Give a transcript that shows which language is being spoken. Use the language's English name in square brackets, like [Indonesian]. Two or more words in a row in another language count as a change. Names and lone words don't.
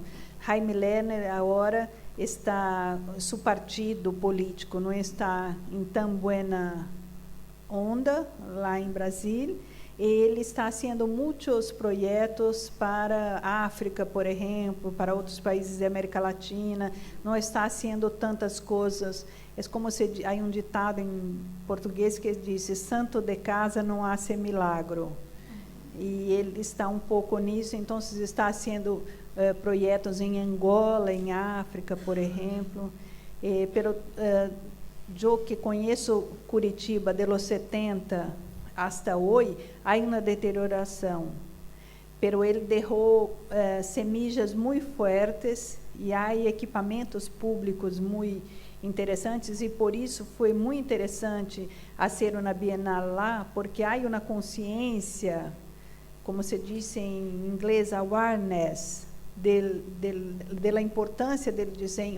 [Portuguese] Jaime Lerner agora está, seu partido político não está em tão [Spanish] buena onda [Portuguese] lá em Brasília. Ele está fazendo muitos projetos para a África, por exemplo, para outros países da América Latina. Não está fazendo tantas coisas. É como se há um ditado em português que diz: santo de casa não [Spanish] hace milagro. [Portuguese] E ele está um pouco nisso, então está fazendo projetos em Angola, em África, por exemplo. Pero eu que conheço Curitiba [Spanish] de los 70 hasta [Portuguese] hoje, há uma deterioração, pero ele deixou semillas muito fortes e há equipamentos públicos muito interessantes, e por isso foi muito interessante ser uma Bienal lá, porque há uma consciência, como se diz em inglês, awareness, da importância do desenho.